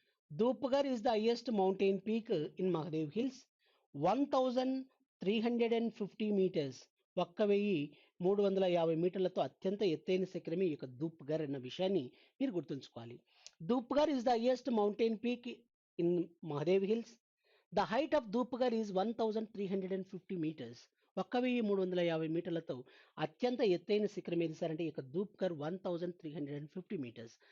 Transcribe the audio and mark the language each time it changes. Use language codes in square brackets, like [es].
[en] Dupghar is the highest mountain peak in Mahadev Hills. 1350 meters. [te] 1350 మీటర్లతో అత్యంత ఎత్తైన శిఖరమే ఈ యొక్క దూప్ఘర్ అన్న విషయాన్ని మీరు గుర్తుంచుకోవాలి. [en] Dhupgarh is the highest mountain peak in Mahadev Hills. The height of Dupghar is 1350 meters. [te] 1350 మీటర్లతో అత్యంత ఎత్తైన శిఖరం ఏది సార్ అంటే ఈ యొక్క దూప్ఘర్ 1350 meters.